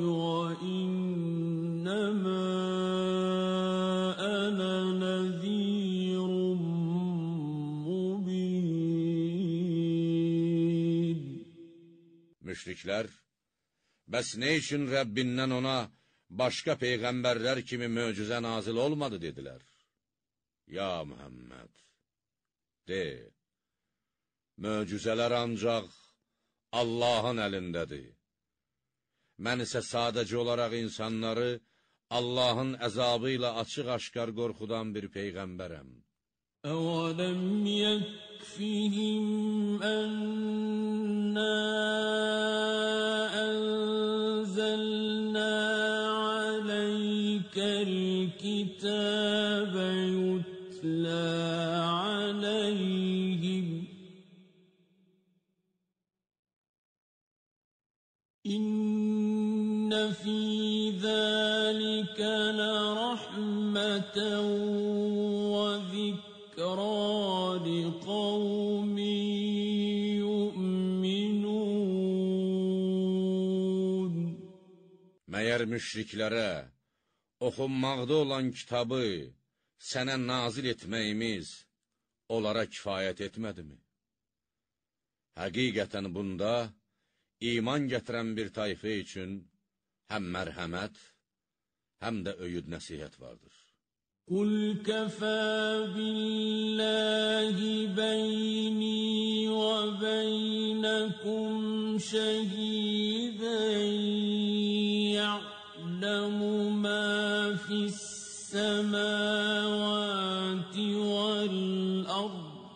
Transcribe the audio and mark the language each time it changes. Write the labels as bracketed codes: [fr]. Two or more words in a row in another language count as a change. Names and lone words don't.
[ar] وَإِنَّمَا أَنَا نَذِيرٌ مُّبِينٌ. [az] müşriklər, bəs nə üçün Rəbbindən ona başqa peyğəmbərlər kimi möcüzə nazil olmadı, dedilər. Ya Muhammed, de, möcüzələr ancaq Allahın əlindədir. Mən isə sadəcə olaraq insanları Allahın əzabı ilə açıq-aşkar qorxudan bir peyğəmbərəm. [ar] أَوَلَمْ يَكْفِهِمْ أَنَّا أَنزَلْنَا عَلَيْكَ الْكِتَابَ يُتْلَى عَلَيْهِمْ إِنَّ فِي ذَلِكَ لَرَحْمَةً لقوم يؤمنون. [az] Məyər müşriklərə oxunmaqda olan kitabı sənə nazil etməyimiz onlara kifayət etmədimi? Həqiqətən bunda iman gətirən bir tayfə üçün həm mərhəmət, həm də öyüd nəsihət vardır. [ar] قُلْ كَفَى بِاللَّهِ بَيْنِي وَبَيْنَكُمْ شَهِيدًا يَعْلَمُ مَا فِي السَّمَاوَاتِ وَالْأَرْضِ